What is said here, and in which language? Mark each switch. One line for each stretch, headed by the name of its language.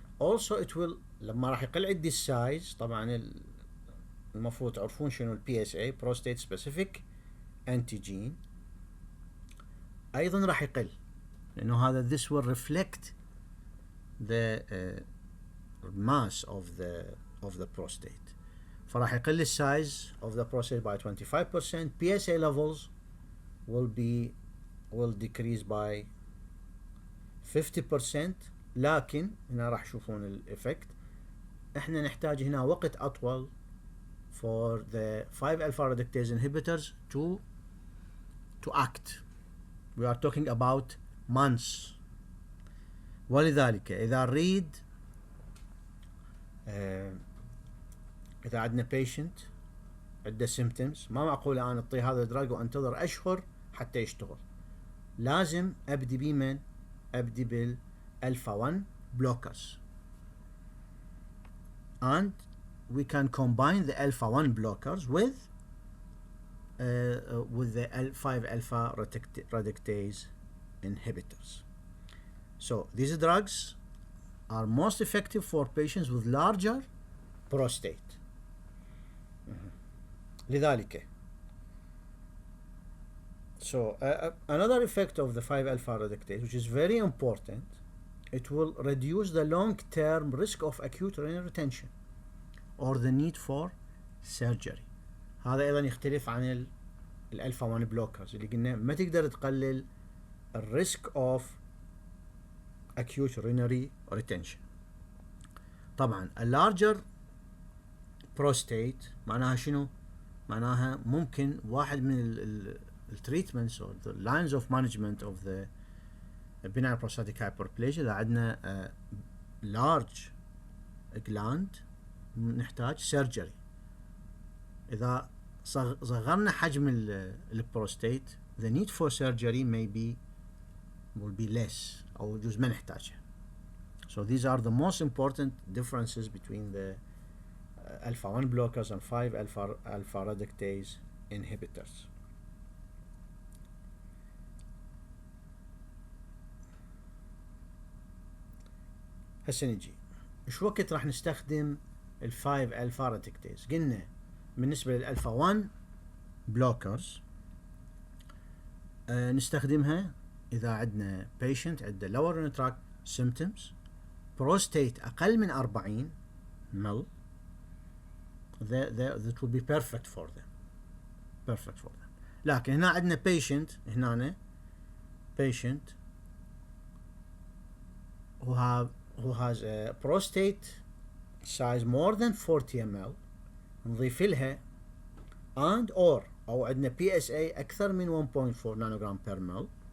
English: Also it will
Arabic: لما راح يقل عندي السايز، طبعا المفروض تعرفون شنو ال PSA
English: prostate specific antigen
Arabic: ايضا راح يقل، لانه هذا
English: this will reflect the mass of the prostate.
Arabic: فراح يقل السايز
English: of the prostate by 25%. PSA levels will decrease by 50%.
Arabic: لكن هنا راح تشوفون الإفكت. احنا نحتاج هنا وقت أطول
English: for the 5-alpha reductase inhibitors to act. We are talking about months.
Arabic: ولذلك إذا نريد إذا عندنا patient عنده symptoms، ما معقول أنا أعطيه هذا الدراج وأنتظر أشهر حتى يشتغل. لازم أبدي بمن؟ أبدي بالألفا 1 blockers.
English: and we can combine the alpha 1 blockers with the 5 alpha reductase inhibitors. So these drugs are most effective for patients with larger prostate.
Arabic: لذلك.
English: So another effect of the 5 alpha reductase, which is very important, it will reduce the long-term risk of acute renal retention or the need for surgery.
Arabic: هذا أيضا يختلف عن الألفا 1 blockers اللي قلنا ما تقدر تقلل الريسك
English: of acute renal retention. طبعا a larger prostate
Arabic: معناها شنو؟ معناها ممكن واحد من التريتمنتس
English: or the lines of management of the benign prostatic hyperplasia إذا عندنا large gland نحتاج surgery.
Arabic: إذا صغرنا حجم البروستيت
English: the need for surgery will be less
Arabic: أو يجوز ما نحتاجها.
English: So these are the most important differences between the alpha 1 blockers and 5 alpha reductase inhibitors.
Arabic: هسه نجي ايش وقت راح نستخدم ال 5 alpha reductase. قلنا بالنسبة للألفا
English: 1 blockers نستخدمها إذا عندنا patient عنده lower urinary tract symptoms prostate أقل من 40 ml that will be perfect for them.
Arabic: لكن هنا عندنا
English: patient who has a prostate size more than 40 ml
Arabic: نضيف لها أو عندنا PSA أكثر من 1.4 نانوغرام بير مل.